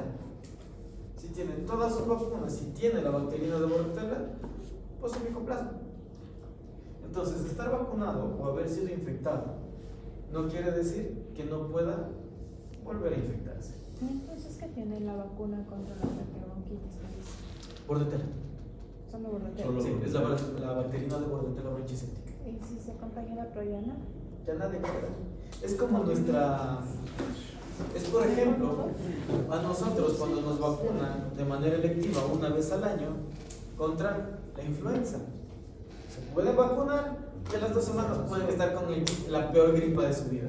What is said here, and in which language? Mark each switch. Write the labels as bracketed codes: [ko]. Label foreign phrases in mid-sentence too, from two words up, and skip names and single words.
[es] Si tiene todas sus vacunas y tiene la bacterina de Bordetella, pues es micoplasma. Entonces, estar vacunado o haber sido infectado no quiere decir que no pueda volver a infectarse. Entonces, ¿qué tiene la vacuna contra la traqueobronquitis? Bordetella. Solo Bordetella. Solo- Sí, es la bacterina de Bordetella bronchiséptica. ¿Y si se contagia la troyana? Ya nadie queda. Es como nuestra. Es, por ejemplo, a nosotros cuando nos vacunan de manera electiva una vez al año contra la influenza. Se pueden vacunar y a las 2 semanas pueden estar con la peor gripa de su vida.